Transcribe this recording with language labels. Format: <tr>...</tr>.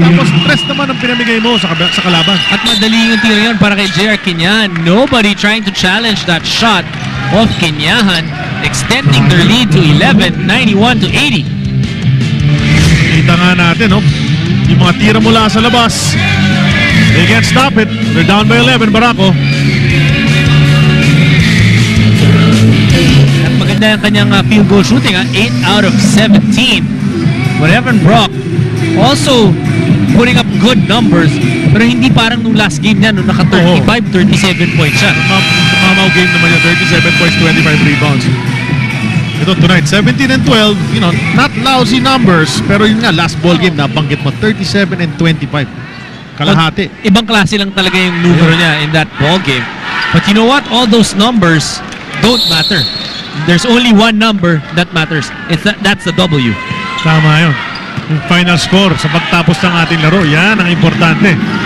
<tl>Tapos stress naman ang pinamigay mo sa kalaban. At madali yung tira yun para kay JR Kinyahan.</tl> <en>Nobody trying to challenge that shot of Kinyahan, extending their lead to 11, 91 to 80.</en> <tl>Kita nga natin, no? Yung mga tira mula sa labas.</tl> <en>They can't stop it. They're down by 11, Barako.</en> <tl>At maganda yung kanyang field goal shooting, 8 out of 17.</tl> <en>But Evan Brock also putting up good numbers,</en> <tl>pero hindi parang nung last game niya, nung naka 35, 37 points siya. Mamaw game naman yung 37 points, 25 rebounds.</tl> <en>Ito tonight, 17 and 12, you know, not lousy numbers,</en> <tl>pero yun nga,</tl> <en>last ball game,</en> <tl>nabanggit mo,</tl> <en>37 and 25. Kalahati.</en> <tl>Ibang klase lang talaga yung numero niya</tl> <en>in that ball game. But you know what? All those numbers don't matter. There's only one number that matters. That's the W.</en> <tl>Tama yun. Yung final score sa pagtapos ng ating laro, yan ang importante.</tl>